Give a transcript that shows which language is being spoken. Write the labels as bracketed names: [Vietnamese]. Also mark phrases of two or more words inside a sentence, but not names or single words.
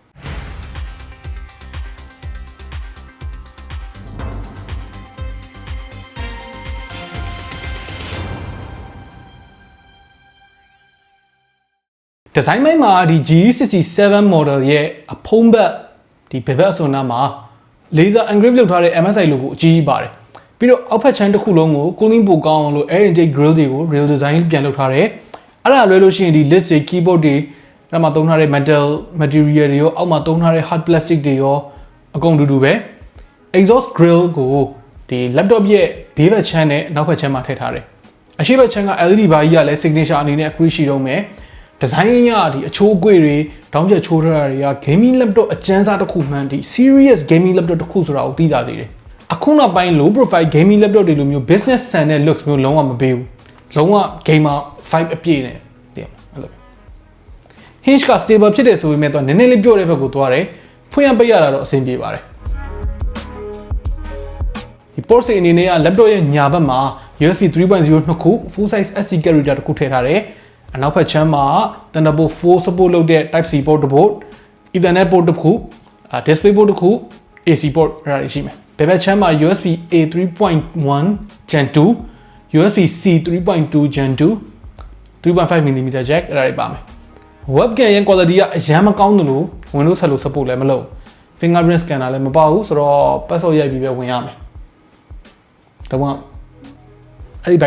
[Burmese] ဒီဇိုင်းပိုင်းမှာဒီ GE67 model ရဲ့အဖုံးဘက်ဒီဘယ်ဘက်အစွန်နာမှာ [English] laser engrave [Burmese] လုပ်ထားတဲ့ MSI logo အကြီးကြီးပါတယ်ပြီးတော့အောက်ဖက်ချမ်းတစ်ခုလုံးကို cooling ပိုကောင်းအောင်လို့ [English] air intake grill [Burmese] တွေကို [English] real design [Burmese] ပြန် လုပ်ထားတယ်အဲ့ဒါလွဲလို့ရှိရင်ဒီ list တွေ keyboard တွေအဲ့မှာသုံးထားတဲ့ [English] metal material [Burmese] တွေရောအောက်မှာသုံးထားတဲ့ [English] hard plastic [Burmese] တွေရောအကုန်တူတူပဲ [English] exhaust grill [Burmese] ကိုဒီ laptop ရဲ့ဘေးဘက်ချမ်းနဲ့နောက်ဘက်ချမ်းမှာထည့်ထားတယ်အရှိဘက်ချမ်းက LED ဘာကြီးကလည်း signature အနေနဲ့အခုရှိတော့မယ်ဒီဇိုင်းရဒီအချိုးအကွေတွေတောင်းကျချိုးထားတာတွေက [English] gaming laptop [Burmese] အကျန်းစားတစ်ခုမှန်ဒီ [English] serious gaming laptop [Burmese] တစ်ခုဆိုတာကိုသိကြစေတယ်အခုနောက်ပိုင်း [English] low profile gaming laptop [Burmese] တွေလိုမျိုး business ဆန်တဲ့ looks မျိုးလုံးဝမပေးဘူးလုံးဝ [English] gamer vibe [Burmese] အပြည့်နဲ့သိရမှာအဲ့လို hinge က stable ဖြစ်တယ်ဆိုပေမဲ့တော့နည်းနည်းလေးပြော့တဲ့ဘက်ကိုသွားတယ်ဖွင့်ရပိတ်ရတာတော့အဆင်ပြေပါတယ် ဒီ port စီအနေနဲ့က laptop ရဲ့ညာဘက်မှာ USB 3.0 နှစ်ခု [English] full size SD character [Burmese] တစ်ခုထည့်ထားတယ်အနောက်ဘက်ချမ်းမှာ Thunderbolt 4 support လုပ်တဲ့ [English] Type C port [Burmese] တစ်ခု [English] Ethernet port [Burmese] တစ်ခု [English] display port [Burmese] တစ်ခု [English] AC port [Burmese] အဲ့ဒါရှိမယ်ဘယ်ဘက်ချမ်းမှာ USB A 3.1 Gen 2 USB C 3.2 Gen 2 3.5mm jack အဲ့ဒါတွေပါမယ် webcam ရဲ့ quality ကအရန်မကောင်းတယ်လို့ Windows Hello support လည်းမလုပ် [English] fingerprint scanner [Burmese] လည်းမပါဘူးဆိုတော့ password ရိုက်ပြီးပဲဝင်ရမယ်ဒါကအဲ့ဒီဘို